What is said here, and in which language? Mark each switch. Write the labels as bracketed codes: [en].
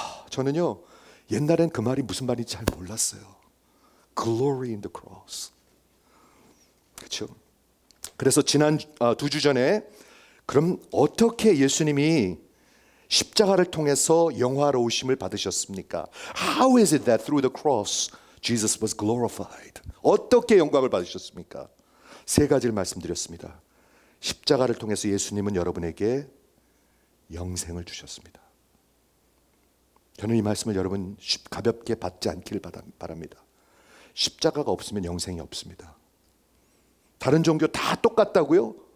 [ko] 저는요, 옛날엔 그 말이 무슨 말인지 잘 몰랐어요. [en] Glory in the cross. [ko] 그렇죠? 그래서 지난 2주 전에 그럼 어떻게 예수님이 십자가를 통해서 영화로우심을 받으셨습니까? [en] How is it that through the cross Jesus was glorified? [ko] 어떻게 영광을 받으셨습니까? 세 가지를 말씀드렸습니다. 십자가를 통해서 예수님은 여러분에게 영생을 주셨습니다. 저는 이 말씀을 여러분 가볍게 받지 않기를 바랍니다. 십자가가 없으면 영생이 없습니다. 다른 종교 다 똑같다고요?